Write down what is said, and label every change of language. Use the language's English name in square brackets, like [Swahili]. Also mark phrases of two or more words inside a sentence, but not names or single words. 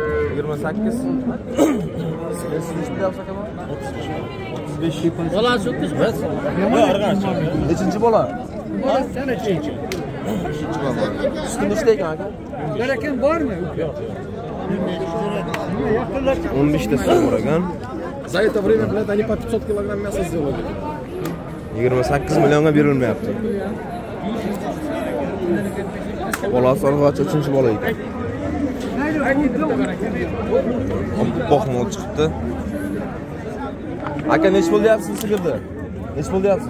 [Uzbek] 28. Necha bo'lyapti aka? 35. Bolasi o'tkazmas. Nechinchi bola? Bolasi sana nechinchi? Suti nechta ekan aka? Barakan bormi? Yo'q. 15 ta suti bor ekan. [Russian] За это время, блядь, они по 500 килограмм мяса сделали. [Uzbek] 28 millionga berilmayapti. Bolasi orqacha 3-chi bola ekan. Oppoq mol chiqibdi. Aka nech bo'lyapsiz sigirda? Nech bo'lyapsiz?